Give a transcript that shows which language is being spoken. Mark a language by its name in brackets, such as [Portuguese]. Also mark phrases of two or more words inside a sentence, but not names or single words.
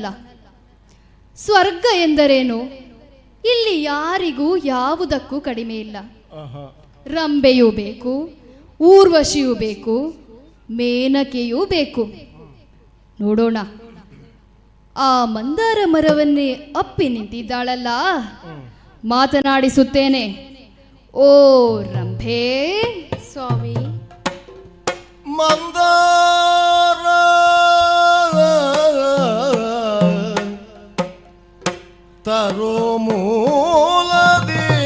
[Kannada] ಸ್ವರ್ಗ ಎಂದರೇನು? ಇಲ್ಲಿ ಯಾರಿಗೂ ಯಾವುದಕ್ಕೂ ಕಡಿಮೆ ಇಲ್ಲ. ರಂಬೆಯೂ ಬೇಕು, ಊರ್ವಶಿಯೂ ಬೇಕು, ಮೇನಕೆಯೂ ಬೇಕು. ನೋಡೋಣ, ಆ ಮಂದಾರ ಮರವನ್ನೇ ಅಪ್ಪಿ ನಿಂತಿದ್ದಾಳಲ್ಲ, ಮಾತನಾಡಿಸುತ್ತೇನೆ. ಓ ರಂಭೆ. ಸ್ವಾಮಿ. ಮಂದಾರ ತರೋ ಮೂಲದಿ